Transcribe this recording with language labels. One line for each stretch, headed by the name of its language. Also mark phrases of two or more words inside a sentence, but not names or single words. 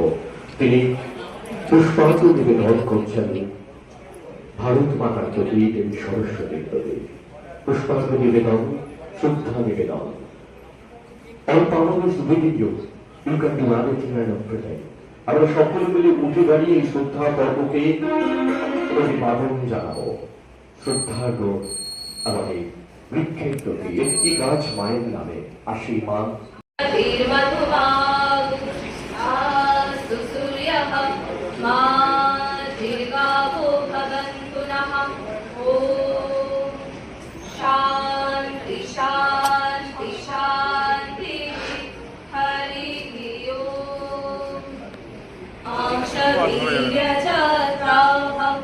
Bangla: তিনি পুষ্পাঞ্জলি নিবেদন করছেন ভারত মাতার প্রতি, দেবী সরস্বতীর প্রতি। পুষ্পাঞ্জলি নিবেদন, শ্রদ্ধা নিবেদন।
English: All power is within you. You can do anything and everything.
Bangla: আমরা সকলে মিলে উঠে দাঁড়িয়ে এই শ্রদ্ধা পর্বকে অভিবাদন জানাবো। শ্রদ্ধার্ঘ আমাদের বৃক্ষের প্রতি একটি গাছ মায়ের নামে আসি মা।
Sanskrit: शांति शांति शांति हरि ओम वीर्यजत्राः